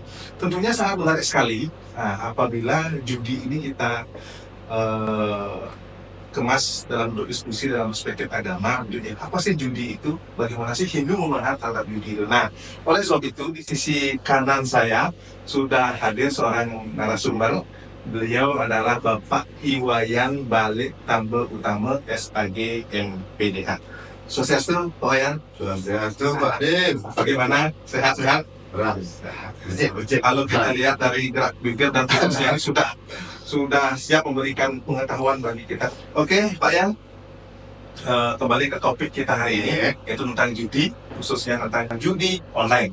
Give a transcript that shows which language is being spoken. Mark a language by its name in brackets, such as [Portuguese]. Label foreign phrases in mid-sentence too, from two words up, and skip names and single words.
[Indonesian] Tentunya sangat menarik sekali apabila judi ini kita kemas dalam bentuk diskusi dalam perspektif agama. Apa sih judi itu? Bagaimana sih Hindu memahami terhadap judi itu? Nah, oleh sebab itu di sisi kanan saya sudah hadir seorang narasumber. Beliau adalah Bapak Iwayan Balik Tambel Utama SAG MPDH. Swastiastu, Pak Wayan. Swastiastu, Pak Din. Bagaimana? Sehat-sehat? Kalau kita lihat dari gerak bibir dan tulisnya ini sudah siap memberikan pengetahuan bagi kita. Oke, Pak Yan, kembali ke topik kita hari ini, yaitu tentang judi, khususnya tentang judi online.